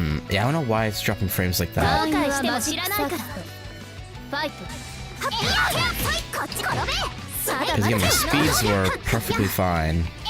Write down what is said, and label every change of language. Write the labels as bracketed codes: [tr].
[en] Yeah, I don't know why it's dropping frames like that. [ja] 後悔しても知らないから。ファイト。こっち転べ。 [en] Because again, my speeds were perfectly fine.